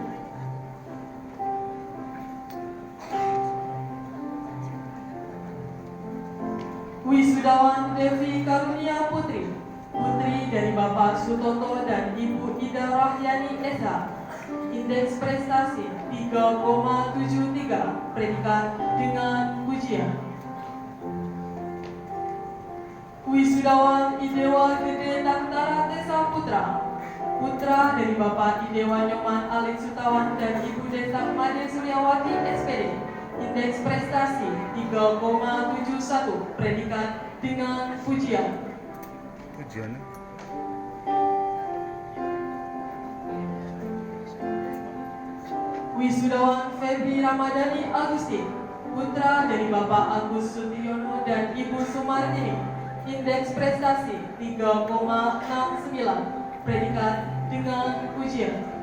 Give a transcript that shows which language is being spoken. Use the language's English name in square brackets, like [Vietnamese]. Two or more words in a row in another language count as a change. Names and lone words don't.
[Indonesian] Wisudawan Devi Karunia Putri, putri dari Bapak Sutoto dan Ibu Ida Rahyani Esa, indeks prestasi 3,73, predikat dengan pujian. Wisudawan Idewa Gede Tantara Tesa Putra, putra dari Bapak Idewa Nyoman Alit Sutawan dan Ibu Desa Made Suryawati SPD, indeks prestasi 3,71, predikat dengan pujian. Pujian. Wisudawan Febri Ramadhani Agustin, putra dari Bapak Agus Sutiono dan Ibu Sumartini, indeks prestasi 3,69, predikat dengan pujian.